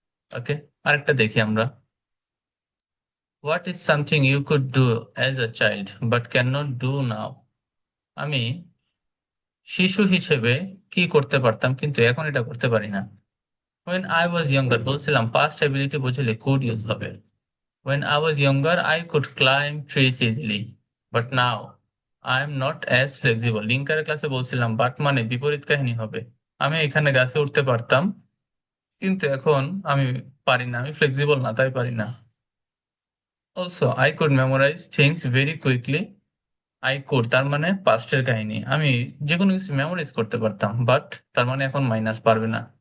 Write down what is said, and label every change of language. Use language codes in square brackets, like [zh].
[bn] ওকে, আরেকটা দেখি আমরা। [en] What is something you could do as a child but can not do now? [bn] আমি শিশু হিসেবে কি করতে পারতাম কিন্তু এখন এটা করতে পারি না। [en] When I was younger, [bn] বলছিলাম [en] Past ability বুঝলে could use হবে। When I was younger, I could climb trees easily. But now, I am not as flexible. [bn] লিঙ্কারের ক্লাসে বলছিলাম বাট মানে বিপরীত কাহিনী হবে। আমি এখানে গাছে উঠতে পারতাম কিন্তু এখন আমি পারি না, আমি ফ্লেক্সিবল না, তাই পারি না। [en] Also I could memorize things very quickly. I could [bn] তার মানে পাস্টের কাহিনী, আমি যে কোনো কিছু মেমোরাইজ করতে পারতাম, বাট তার মানে এখন মাইনাস পারবে না।